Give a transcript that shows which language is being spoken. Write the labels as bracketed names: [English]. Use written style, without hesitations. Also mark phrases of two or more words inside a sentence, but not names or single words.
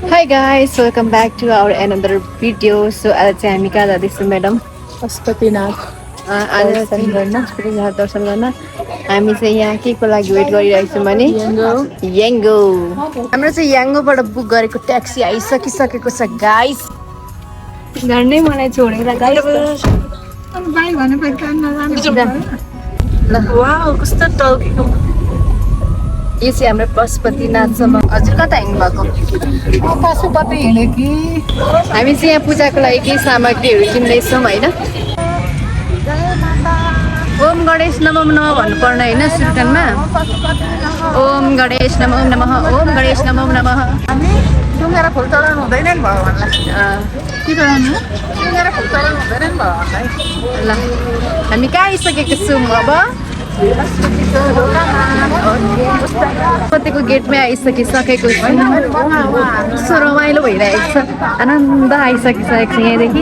[English] guys, welcome back to our another video. [Nepali] So आज चाहिँ हामी कहाँ जाँदैछौँ म्याडम? पशुपतिनाथ दर्शन गर्न हामी चाहिँ यहाँ के को लागि वेट गरिरहेको छौँ भने याङ्गो। हाम्रो चाहिँ याङ्गोबाट बुक गरेको ट्याक्सी आइसकिसकेको छ गाइस। झन्डै मलाई छोडेर गाइस। वाउ कस्तो टल्केको यो चाहिँ हाम्रो पशुपतिनाथसम्म। हजुर कता हिँड्नु भएको? पशुपति हिँड्यो कि हामी चाहिँ यहाँ पूजाको लागि केही सामग्रीहरू किन्दैछौँ होइन। [Sanskrit] ओम गणेश नमः नमः [Nepali] भन्नुपर्ने होइन सुर्कनमा। [Sanskrit] ओम गणेश नमः नमः, ओम गणेश नमः नमः। [Nepali] डुङ्गेर फुल चढाउनु हुँदैन नि भगवान्लाई। के गराउनु? डुङ्गेर फुल चढाउनु हुँदैन नि भगवान्लाई। ल हामी कहाँ आइसकेको छौँ अब? पशुपतिको गेटमै आइसकिसकेको छु। कस्तो रमाइलो भइरहेको छ, आनन्द आइसकिसकेको छ यहाँदेखि।